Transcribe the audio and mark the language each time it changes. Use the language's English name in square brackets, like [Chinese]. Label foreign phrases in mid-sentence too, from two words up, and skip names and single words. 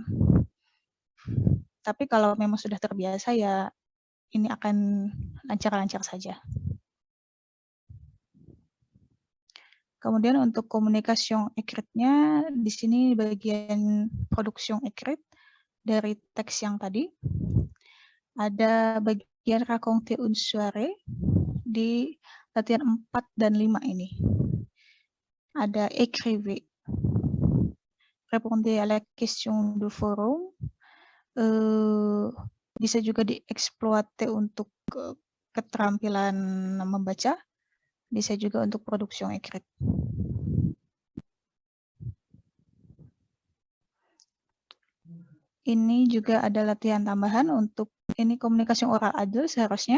[Indonesian] Tapi kalau memang sudah terbiasa ya ini akan lancar-lancar saja. Kemudian untuk komunikasi écrite-nya, di sini bagian produksi écrite dari teks yang tadi. Ada bagian [French] raconter une soirée [Indonesian] di latihan 4 dan 5 ini. Ada [French] écrivez, répondez à la question du forum, [Indonesian] bisa juga dieksploite untuk keterampilan membaca, bisa juga untuk produksi écrite. Ini juga ada latihan tambahan untuk ini komunikasi oral aja seharusnya.